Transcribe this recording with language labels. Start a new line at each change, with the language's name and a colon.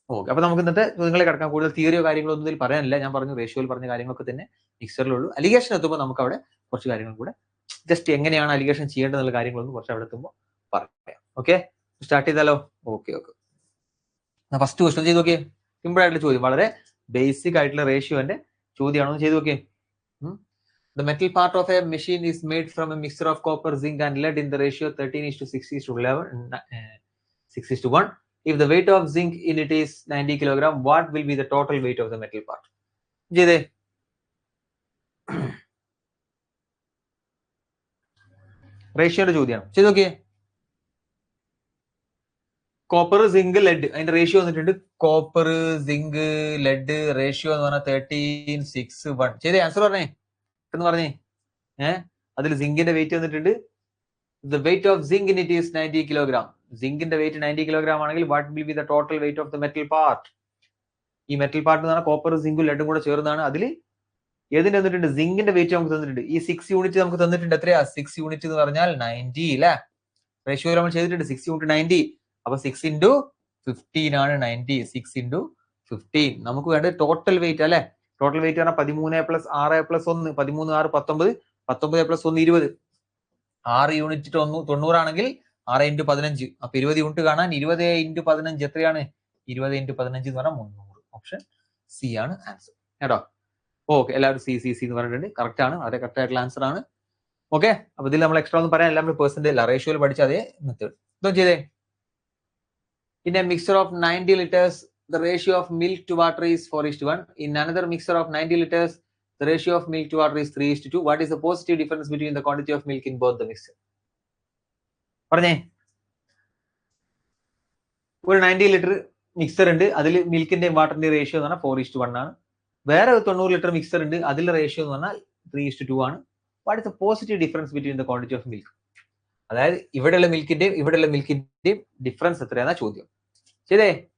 Malayalam: അപ്പൊ നമുക്ക് ഇന്നത്തെ ചോദ്യങ്ങളെ കിടക്കാം. കൂടുതൽ തിയറിയോ കാര്യങ്ങളോ ഒന്നും ഇതിൽ പറയാനില്ല. ഞാൻ പറഞ്ഞു റേഷ്യോയിൽ പറഞ്ഞ കാര്യങ്ങളൊക്കെ തന്നെ മിക്സ്ചറിലുള്ളൂ. അലിഗേഷൻ എത്തുമ്പോൾ നമുക്ക് അവിടെ കുറച്ച് കാര്യങ്ങൾ കൂടെ ജസ്റ്റ് എങ്ങനെയാണ് അലിഗേഷൻ ചെയ്യേണ്ടതെന്നുള്ള കാര്യങ്ങളൊന്നും കുറച്ച് അവിടെ എത്തുമ്പോൾ പറയാം. ഓക്കെ, സ്റ്റാർട്ട് ചെയ്താലോ? ഓക്കെ. ഫസ്റ്റ് ക്വസ്റ്റ്യൻ ചെയ്ത് നോക്കിയേ. സിമ്പിൾ ആയിട്ടുള്ള ചോദ്യം, വളരെ ബേസിക് ആയിട്ടുള്ള റേഷ്യോന്റെ ചോദ്യമാണോ ചെയ്ത് നോക്കിയേ.
English: The metal part of a machine is made from a mixture of copper, zinc and lead in the ratio 13:6:11, 6:1. If the weight of zinc in it is 90 kg, what will be the total weight of the metal part?
Malayalam: ചെയ്തേ. റേഷ്യോയുടെ ചോദ്യമാണ്. ചെയ്ത് നോക്കിയേ. Copper, zinc, lead, അതിന്റെ ratio വന്നിട്ടുണ്ട്. Copper, zinc, lead ratio എന്ന് പറഞ്ഞാൽ 13:6:1. ചെയ്തേ, answer പറഞ്ഞേ എന്ന് പറഞ്ഞേ. അതിൽ സിങ്കിന്റെ വെയിറ്റ് വന്നിട്ടുണ്ട്.
English: The weight of zinc in it is 90 kg.
Malayalam: സിങ്കിന്റെ wait 90 kg ആണെങ്കിൽ
English: what will be the total weight of the metal part?
Malayalam: ഈ മെറ്റൽ പാർട്ട് എന്ന് പറഞ്ഞാൽ കോപ്പർ, സിങ്കും ലെഡും കൂടെ ചേർന്നാണ്. അതിൽ ഏതിന്റെ തന്നിട്ടുണ്ട്? സിങ്കിന്റെ വെയിറ്റ് നമുക്ക് തന്നിട്ടുണ്ട്. ഈ 6 യൂണിറ്റ് നമുക്ക് തന്നിട്ടുണ്ട്. എത്രയാ? 6 യൂണിറ്റ് എന്ന് പറഞ്ഞാൽ 90 അല്ലെ? റേഷ്യോ നമ്മൾ ചെയ്തിട്ടുണ്ട്. 6 × 90. അപ്പൊ 6 × 15 ആണ് 90. 6 × 15. നമുക്ക് വേണ്ടത് ടോട്ടൽ വെയിറ്റ് അല്ലെ? ടോട്ടൽ വെയിറ്റ് പറഞ്ഞാൽ 13 + 6 + 1. 13 6 19. 19 + 1 20. 6 യൂണിറ്റ് 90 ആണെങ്കിൽ 6 × 15. അപ്പൊ 20 യൂണിറ്റ് കാണാൻ 20 × 15 എത്രയാണ്? 20 × 15 എന്ന് പറഞ്ഞാൽ 300. ഓപ്ഷൻ സി ആണ് ആൻസർ കേട്ടോ. ഓക്കെ, എല്ലാവരും സി എന്ന് പറഞ്ഞിട്ടുണ്ട്. കറക്റ്റ് ആണ്, വളരെ കറക്റ്റ് ആയിട്ടുള്ള ആൻസർ ആണ്. ഓക്കെ, അപ്പൊ ഇതിൽ നമ്മൾ എക്സ്ട്രാ ഒന്നും പറയാൻ, എല്ലാം പെർസെന്റേജ് അല്ല, റേഷ്യോയിൽ പഠിച്ച അതേ മെത്തേഡ്. ഇതും ചെയ്തേ.
English: In a mixture of 90 liters, the ratio of milk to water is 4:1. In another mixture of 90 liters, the ratio of milk to water is 3:2. What is the positive difference between the quantity of milk in both the mixture?
Malayalam: പറഞ്ഞേ. ഒരു 90 litre mixer ഉണ്ട്, അതിൽ മിൽക്കിന്റെയും വാട്ടറിന്റെയും ratio എന്ന് പറഞ്ഞാൽ 4:1 ആണ്. വേറെ ഒരു 90 litre mixer ഉണ്ട്, അതിലെ റേഷ്യോ എന്ന് പറഞ്ഞാൽ 3:2 ആണ്.
English: What is the positive difference between the quantity of milk?
Malayalam: അതായത് ഇവിടെയുള്ള മിൽക്കിന്റെയും ഡിഫറൻസ് എത്രയാണെന്നാ ചോദ്യം. ശരിയേ?